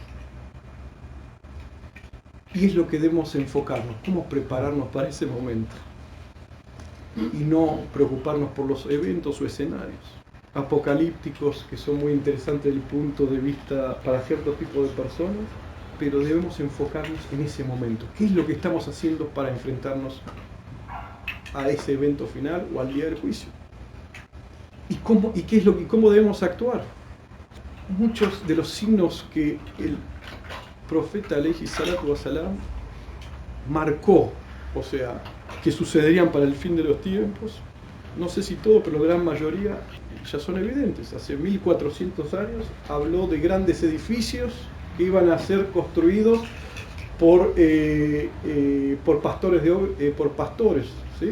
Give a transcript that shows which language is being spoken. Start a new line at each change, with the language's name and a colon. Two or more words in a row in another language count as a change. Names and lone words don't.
Spanish: Y es lo que debemos enfocarnos, cómo prepararnos para ese momento y no preocuparnos por los eventos o escenarios apocalípticos, que son muy interesantes desde el punto de vista para cierto tipo de personas, pero debemos enfocarnos en ese momento. ¿Qué es lo que estamos haciendo para enfrentarnos a ese evento final o al día del juicio? ¿Cómo debemos actuar? Muchos de los signos que el profeta
Arabic: عليه الصلاة والسلام
Spanish: marcó, o sea, que sucederían para el fin de los tiempos, no sé si todo, pero la gran mayoría ya son evidentes. Hace 1400 años habló de grandes edificios que iban a ser construidos por pastores, ¿sí?